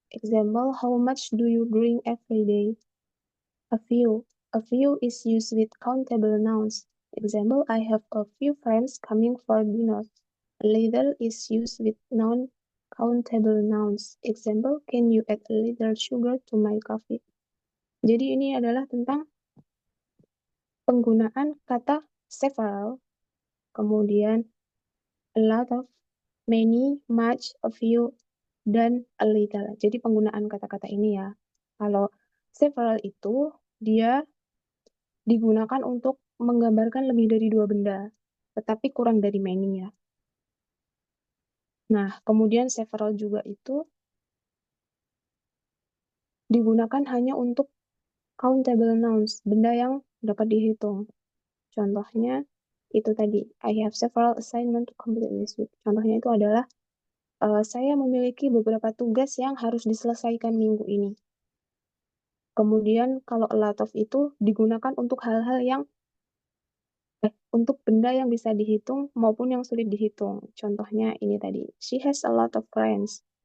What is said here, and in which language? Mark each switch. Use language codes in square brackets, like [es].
[en] Example, how much do you drink every day? A few. A few is used with countable nouns. Example, I have a few friends coming for dinner. A little is used with non-countable nouns. Example, can you add a little sugar to my coffee? [id] Jadi ini adalah tentang penggunaan kata several, kemudian a lot of, many, much, a few, dan a little. Jadi penggunaan kata-kata ini ya. Kalau several itu dia digunakan untuk menggambarkan lebih dari dua benda, tetapi kurang dari many ya. Nah, kemudian several juga itu digunakan hanya untuk countable nouns, benda yang dapat dihitung. Contohnya itu tadi, [en] I have several assignments to complete this week. [id] Contohnya itu adalah saya memiliki beberapa tugas yang harus diselesaikan minggu ini. Kemudian kalau a lot of itu digunakan untuk hal-hal yang untuk benda yang bisa dihitung maupun yang sulit dihitung. Contohnya ini tadi, [en] she has a lot of friends.